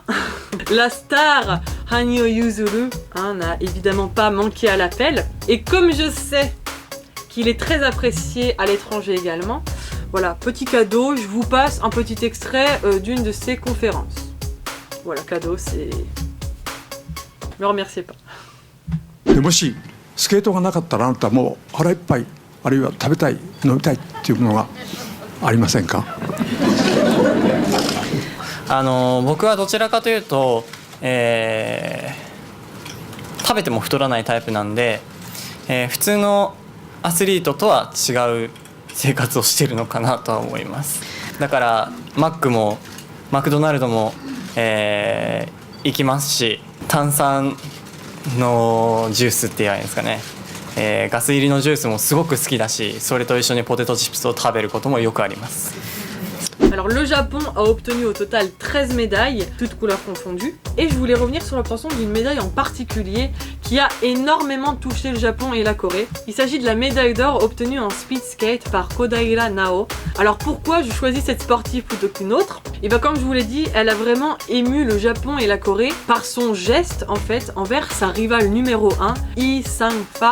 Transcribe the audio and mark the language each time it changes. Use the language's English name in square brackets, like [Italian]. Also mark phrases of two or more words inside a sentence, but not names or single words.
[French] La star Hanyo Yuzuru n'a évidemment pas manqué à l'appel. Et comme je sais qu'il est très apprécié à l'étranger également, voilà, petit cadeau, je vous passe un petit extrait d'une de ses conférences. Voilà, cadeau, c'est... Ne me remerciez pas. [Japanese] もしスケートがなかったらあなたもう腹いっぱいあるいは食べたい飲みたいっていうものがありませんか？僕はどちらかというと、食べても太らないタイプなんで、普通のアスリートとは違う生活をしているのかなとは思います。だからマックもマクドナルドも、行きますし、炭酸のジュースって言えばいいんですかね、ガス入りのジュースもすごく好きだし、それと一緒にポテトチップスを食べることもよくあります。 [French] Alors le Japon a obtenu au total 13 médailles, toutes couleurs confondues, et je voulais revenir sur l'obtention d'une médaille en particulier qui a énormément touché le Japon et la Corée. Il s'agit de la médaille d'or obtenue en [English] speed skate [French] par Kodaira Nao. Alors pourquoi je choisis cette sportive plutôt qu'une autre? Et bien comme je vous l'ai dit, elle a vraiment ému le Japon et la Corée par son geste en fait envers sa rivale numéro 1, Lee Sang-fa.